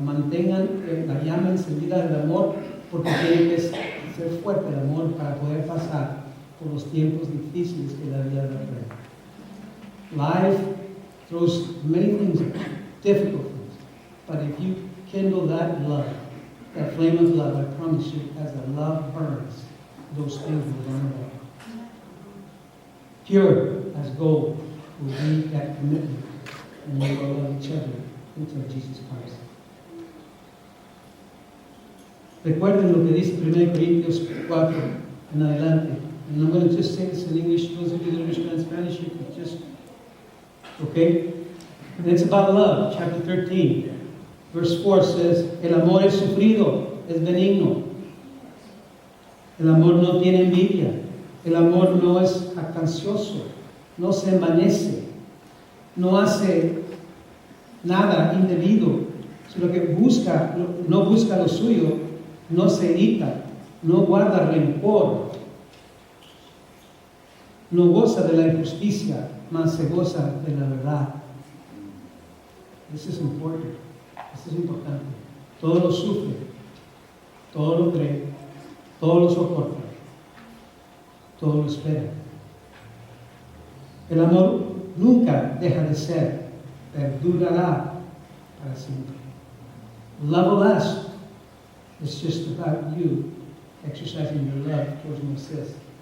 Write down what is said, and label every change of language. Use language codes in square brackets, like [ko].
[es] Mantengan la llama encendida del amor, porque tiene que ser fuerte el amor para poder pasar por los tiempos difíciles que la vida da trae. [en] Life throws many things, difficult things, but if you kindle that love, that flame of love, I promise you, as the love burns, those things will burn away. Pure as gold will be that commitment, and you will love each other until Jesus comes. [es] Recuerden lo que dice 1 Corintios 4 en adelante. [en] And I'm going to just say this in English. Those of you that understand Spanish, you can just, okay? And it's about love. Chapter 13, verse 4 says, [es] El amor es sufrido, es benigno. El amor no tiene envidia. El amor no es jactancioso. No se envanece, no hace nada indebido, sino que no busca lo suyo, no se irrita, no guarda rencor, no goza de la injusticia, mas se goza de la verdad. [en] This is important. This is importante. [es] Todo lo sufre, todo lo cree, todo lo soporta, todo lo espera. El amor nunca deja de ser, perdurará para siempre. [en] Love will last. It's just about you exercising your love towards Moisés.